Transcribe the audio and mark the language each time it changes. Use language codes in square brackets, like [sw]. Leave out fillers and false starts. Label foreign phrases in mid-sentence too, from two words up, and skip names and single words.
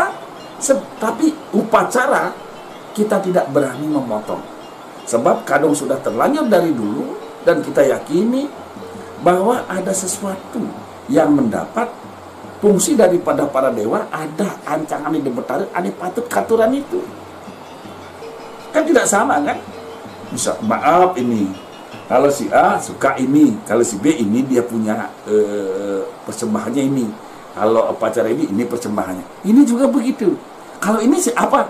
[id] Tapi upacara kita tidak berani memotong, sebab kadang sudah terlanjur dari dulu, dan kita yakini bahwa ada sesuatu yang mendapat fungsi daripada para dewa, ada ancangan di Betari, ada [ban] patut katuran [id] itu. Kan tidak sama kan? Bisa maaf ini, kalau si A suka ini, kalau si B ini dia punya persembahannya ini, kalau upacara ini persembahannya. Ini juga begitu. Kalau ini si apa?